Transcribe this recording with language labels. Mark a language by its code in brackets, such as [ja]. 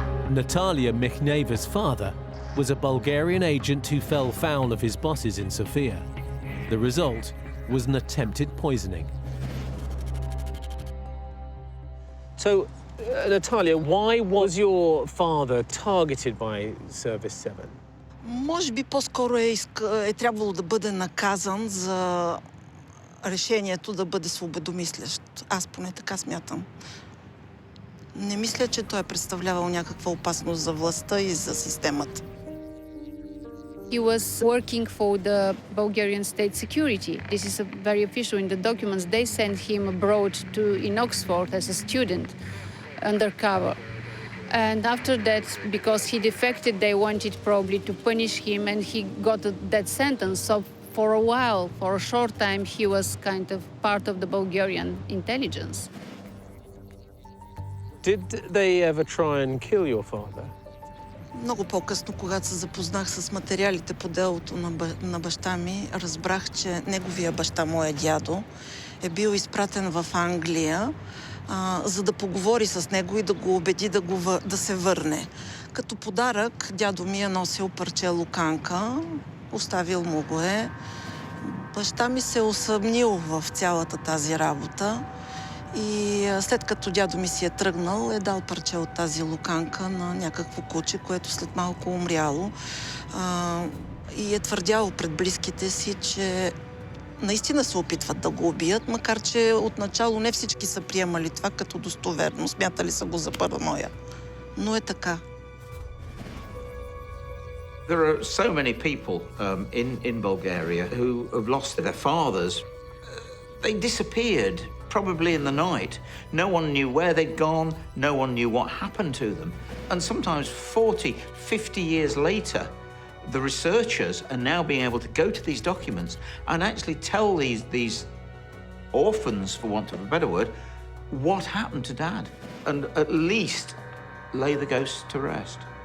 [en] Natalia Michneva's father was a Bulgarian agent who fell foul of his bosses in Sofia. The result was an attempted poisoning. So, Natalia, why was your father targeted by Service 7? [bg] Може би по-скоро е трябвало да бъде наказан за решението да бъде свободомислящ. Аз поне така смятам. Не мисля, че той е представлявал някаква опасност за властта и за системата. [en] He was working for the Bulgarian state security. This is very official in the documents. They sent him abroad in Oxford as a student, undercover. And after that, because he defected, they wanted probably to punish him, and he got a death sentence. So for a while, for a short time, he was kind of part of the Bulgarian intelligence. Did they ever try and kill your father? [bg] Много по-късно, когато се запознах с материалите по делото на баща ми, разбрах, че неговия баща, моя дядо, е бил изпратен в Англия, за да поговори с него и да го убеди да се върне. Като подарък дядо ми е носил парче луканка, оставил му го е. Баща ми се усъмнил в цялата тази работа и след като дядо ми си е тръгнал, е дал парче от тази луканка на някакво куче, което след малко умряло. И е твърдял пред близките си, че наистина се опитват да го убият, макар че отначало не всички са приемали това като достоверно, смятали са го за параноя. Но е така. [en] There are so many people in Bulgaria who have lost their fathers. They disappeared, probably in the night. No one knew where they'd gone, no one knew what happened to them. And sometimes 40, 50 years later, the researchers are now being able to go to these documents and actually tell these orphans, for want of a better word, what happened to Dad, and at least lay the ghosts to rest.